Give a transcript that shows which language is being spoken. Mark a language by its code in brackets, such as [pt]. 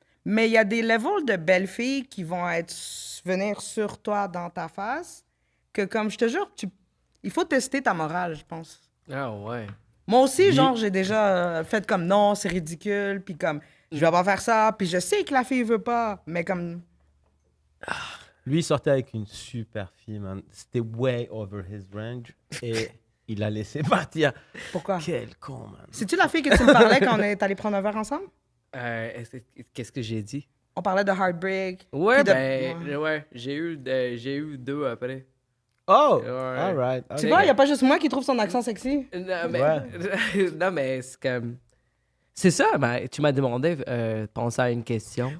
[fr] Mais il y a des levels de belles filles qui vont venir sur toi dans ta face, que comme, je te jure, il faut tester ta morale, je pense. Ah ouais. Moi aussi, genre, j'ai déjà fait comme, non, c'est ridicule, puis comme, je vais pas faire ça, puis je sais que la fille veut pas, mais comme... Lui, il sortait avec une super fille, man. C'était [en] way over his range. [fr] Et il l'a laissé partir. Pourquoi? Quel con, man. C'est-tu la fille que tu me parlais quand on est allé prendre un verre ensemble? Qu'est-ce que j'ai dit? On parlait de Heartbreak. Ouais, puis de- ben, ouais, j'ai eu 2 après. Oh, Ouais. [en] all right. [fr] Tu vois, il n'y a pas juste moi qui trouve son accent sexy. Non, mais, non, mais c'est comme... C'est ça, mais tu m'as demandé de penser à une question.